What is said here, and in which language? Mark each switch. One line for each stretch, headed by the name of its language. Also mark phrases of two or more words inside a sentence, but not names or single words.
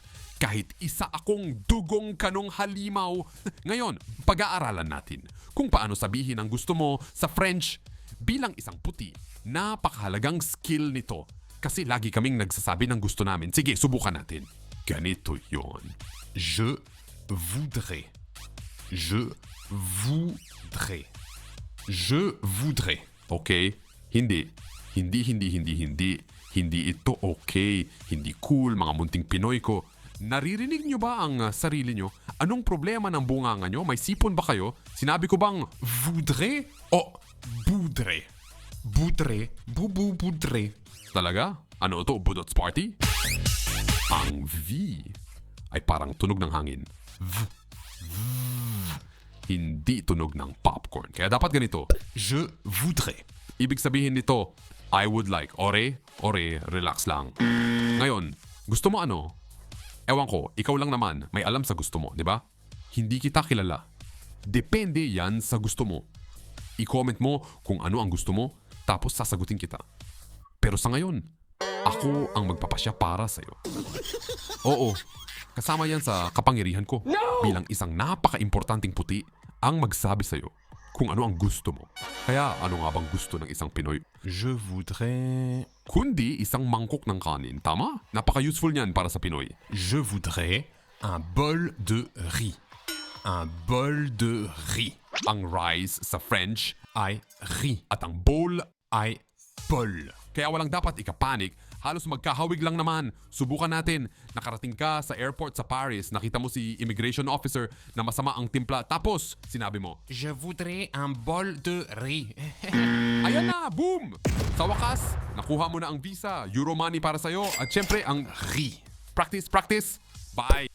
Filipino: Kahit isa akong dugong kanong halimaw. Ngayon, pag-aaralan natin kung paano sabihin ang gusto mo sa French. Bilang isang puti, napakahalagang skill nito. Kasi lagi kaming nagsasabi ng gusto namin. Sige, subukan natin. Ganito yon.
French: Je voudrais. Je voudrais. Je voudrais.
Filipino: Okay? Hindi. Hindi ito okay. Hindi cool, mga munting Pinoy ko. Naririnig nyo ba ang sarili nyo? Anong problema ng bunganga nyo? May sipon ba kayo? Sinabi ko bang voudrais o boudrais? Boudrais? Boudrais. Talaga? Ano ito? Budots party? Ang V ay parang tunog ng hangin. V. Hindi tunog ng popcorn. Kaya dapat ganito.
French: Je voudrais.
Filipino: Ibig sabihin nito,
English: I would like.
Filipino: Ore, relax lang. Ngayon, gusto mo ano? Ewan ko, ikaw lang naman may alam sa gusto mo, di ba? Hindi kita kilala. Depende yan sa gusto mo. I-comment mo kung ano ang gusto mo, tapos sasagutin kita. Pero sa ngayon, ako ang magpapasya para sa'yo. Oo, kasama yan sa kapangyarihan ko. Bilang isang napaka-importanting puti ang magsabi sa'yo kung ano ang gusto mo. Kaya ano nga bang gusto ng isang Pinoy?
French: Je voudrais...
Filipino: Kundi isang mangkok ng kanin. Tama? Napaka-useful niyan para sa Pinoy.
French: Je voudrais un bol de riz. Un bol de riz.
Filipino: Ang rice sa French ay riz. At ang bowl ay bol. Kaya walang dapat ikapanik. Halos magkahawig lang naman. Subukan natin. Nakarating ka sa airport sa Paris. Nakita mo si immigration officer na masama ang timpla. Tapos, sinabi mo,
French: Je voudrais un bol de riz.
Filipino: Ayan na! Boom! Sa wakas, nakuha mo na ang visa, Euro money para sa'yo, at syempre ang riz.
English: Practice! Bye!